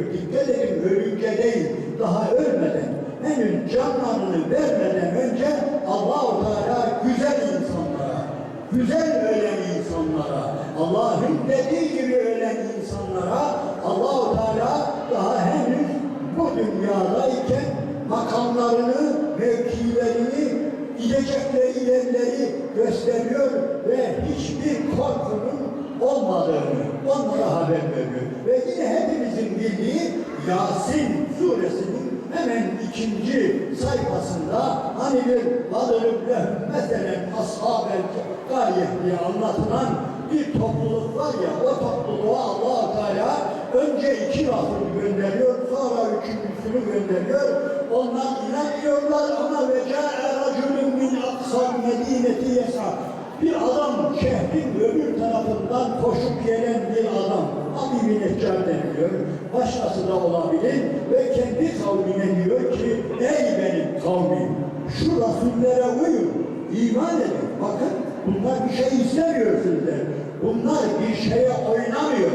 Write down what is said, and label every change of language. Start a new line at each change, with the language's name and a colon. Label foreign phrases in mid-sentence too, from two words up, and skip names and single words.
Turkish: Dikkat edin, ölünce değil, daha ölmeden, henüz canlarını vermeden önce Allah-u Teala güzel insanlara, güzel ölen insanlara, Allah'ın dediği gibi ölen insanlara Allah-u Teala daha henüz bu dünyadayken gidecekleri yerleri gösteriyor ve hiçbir korkunun olmadığını onlara haber veriyor. Ve yine hepimizin bildiği Yasin suresinin hemen 2. sayfasında hani bir
Arabic: وَضْرِبْ لَهُمْ مَثَلًا أَصْحَابَ الْقَرْيَةِ
Turkish: diye anlatılan bir topluluk var ya, o topluluğa Allah-u Teala önce 2 Rasul gönderiyor, sonra 3.'sünü gönderiyor. Onlar inanmıyorlar ama
Arabic: وَجَاءَ رَجُلٌ مِنْ أَقْصَى الْمَد۪ينَةِ يَسْعَى
Turkish: bir adam şehrin öbür tarafından koşup gelen bir adam. Abi bin Neccar deniliyor. Başkası da olabilir ve kendi kavmine diyor ki ey benim kavmim şu rasullere uyun, iman edin. Bakın bunlar bir şey istemiyor sizden. Bunlar bir şeye oynamıyor.